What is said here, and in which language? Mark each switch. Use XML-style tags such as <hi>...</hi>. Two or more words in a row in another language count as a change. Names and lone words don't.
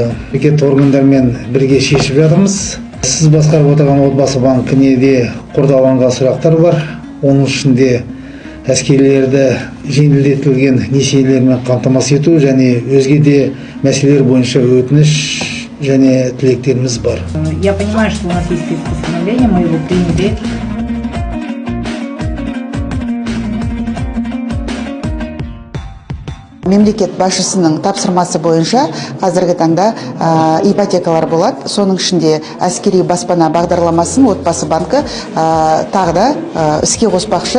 <kk>Мемлекеттік органдармен бірге шешіп жатырмыз. Сіз басқарып отырған отбасы банкіне де қордаланған сұрақтар бар. Оның ішінде әскерлерді жеңілдетілген несиелермен қамтамасыз ету және өзге де мәселелер бойынша өтініш және тілектеріміз бар.</kk> <ru>Я понимаю, что у нас есть спецпостановление, мы его приняли.</ru> <kk>Мемлекет басшысының тапсырмасы бойынша қазіргі таңда ипотекалар болады. Соның ішінде әскери баспана бағдарламасын отбасы банкі тағы да іске қоспақшы.</kk>